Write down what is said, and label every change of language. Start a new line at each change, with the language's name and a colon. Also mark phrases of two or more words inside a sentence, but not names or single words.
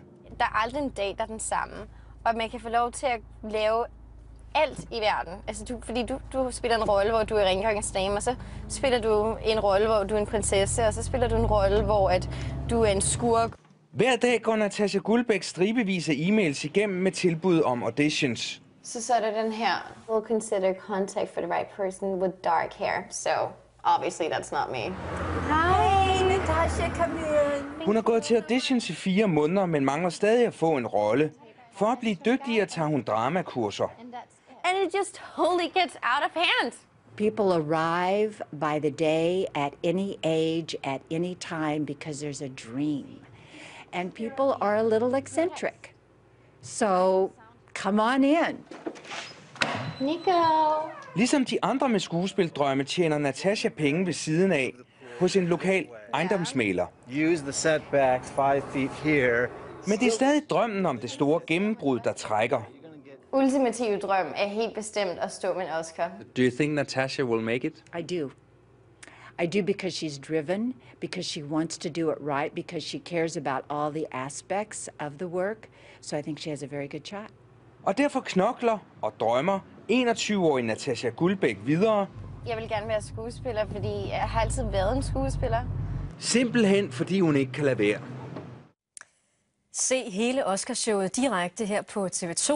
Danish: Der er aldrig en dag, der er den samme. Og man kan få lov til at lave alt i verden. Altså, fordi du spiller en rolle, hvor du er rengøringens dame, og så spiller du en rolle, hvor du er en prinsesse, og så spiller du en rolle, hvor du er en skurk. Hver dag går Natasja Guldbæk stribevis af e-mails igennem med tilbud om auditions. Så er der den her.
English: We'll consider contact for the right person with dark hair. So, obviously that's not me.
Danish: Hej, Natasja, kom ind. Hun har gået til auditions i 4 måneder, men mangler stadig at få en rolle. For at blive dygtigere tager hun dramakurser.
English: And it just totally gets out of hand. People arrive by the day at any age, at any time, because there's a dream. And people are a little eccentric. So come on in. Nico.
Danish: Ligesom de andre med skuespildrømme tjener Natasja penge ved siden af hos en lokal ejendomsmægler.
English: Use the setbacks 5 feet here.
Danish: Men det er stadig drømmen om det store gennembrud, der trækker. Ultimative drøm er helt bestemt at stå med en Oscar.
English: Do you think Natasha will make it? I do. I do because she's driven, because she wants to do it right, because she cares about all the aspects of the work. So I think she has a very good shot.
Danish: Og derfor knokler og drømmer 21-årige Natasja Guldbæk videre. Jeg vil gerne være skuespiller, fordi jeg har altid været en skuespiller. Simpelthen fordi hun ikke kan lade være. Se hele Oscarshowet direkte her på TV2.